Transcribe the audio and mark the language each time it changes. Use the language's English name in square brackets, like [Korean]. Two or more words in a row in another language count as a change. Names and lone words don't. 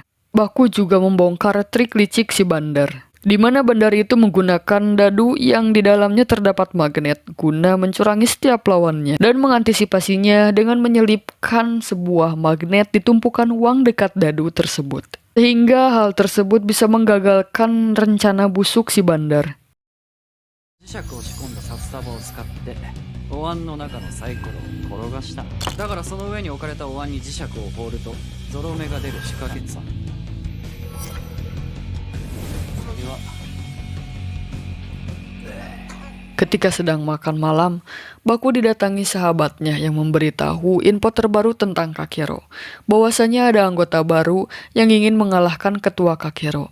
[Indonesian] Baku juga membongkar trik licik si bandar, di mana bandar itu menggunakan dadu yang di dalamnya terdapat magnet guna mencurangi setiap lawannya, dan mengantisipasinya dengan menyelipkan sebuah magnet di tumpukan uang dekat dadu tersebut, sehingga hal tersebut bisa menggagalkan rencana busuk si bandar. [Japanese] 磁石を仕込んだ札束を使ってお椀の中のサイコロを転がした。だからその上に置かれたお椀に磁石を放るとゾロ目が出る仕掛けさ。 [Indonesian] Ketika sedang makan malam, Baku didatangi sahabatnya yang memberitahu info terbaru tentang Kakero, bahwasanya ada anggota baru yang ingin mengalahkan ketua Kakero.